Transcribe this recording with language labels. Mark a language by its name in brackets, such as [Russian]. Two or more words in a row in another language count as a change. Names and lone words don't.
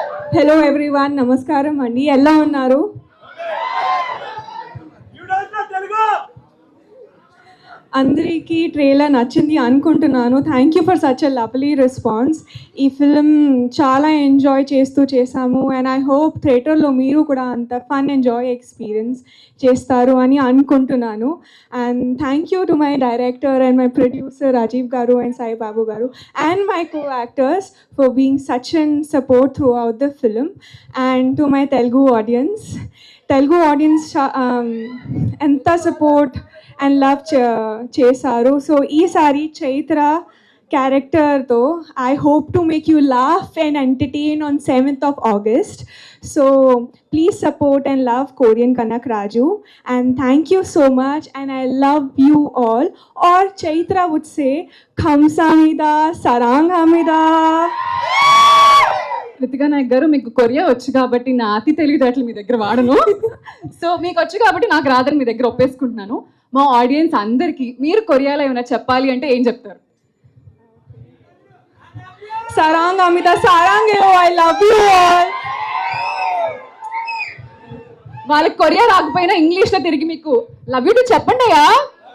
[English] Hello everyone, [Telugu] నమస్కారం అండి. ఎలా ఉన్నారు? అందరికీ ట్రైలర్ నచ్చింది అనుకుంటున్నాను. [English] Thank you for such a lovely response. [Telugu] ఈ ఫిల్మ్ చాలా ఎంజాయ్ చేసాము [English] and I hope [Telugu] థియేటర్లో మీరు కూడా అంత [English] fun enjoy experience [Telugu] చేస్తారు అని అనుకుంటున్నాను. [English] And thank you to my director and my producer Rajeev garu and Sai Babu garu and my co actors for being such and support through out the film. And to my Telugu audience ఎంత support and love చేశారు. సో ఈసారి చైత్ర క్యారెక్టర్తో I hope to make you laugh and entertain on 7th of August. So please support and love Korean Kanak Raju, and thank you so much and I love you all. Or Chaitra would say [Korean] 감사합니다 사랑합니다. [Telugu] కృతికా నాయక్ గారు, మీకు కొరియా వచ్చు కాబట్టి నా అతి తెలివితేటలు మీ దగ్గర వాడను. సో మీకు వచ్చు కాబట్టి నాకు రాదని మీ దగ్గర ఒప్పేసుకుంటున్నాను. మా ఆడియన్స్ అందరికీ మీరు కొరియాలో ఏమైనా చెప్పాలి అంటే ఏం చెప్తారు? [Korean] 사랑합니다 사랑해요, [English] I love you all. [Telugu] వాళ్ళకి కొరియా రాకపోయినా ఇంగ్లీష్లో తిరిగి మీకు [English] love you too [Telugu] చెప్పండి అయ్యా.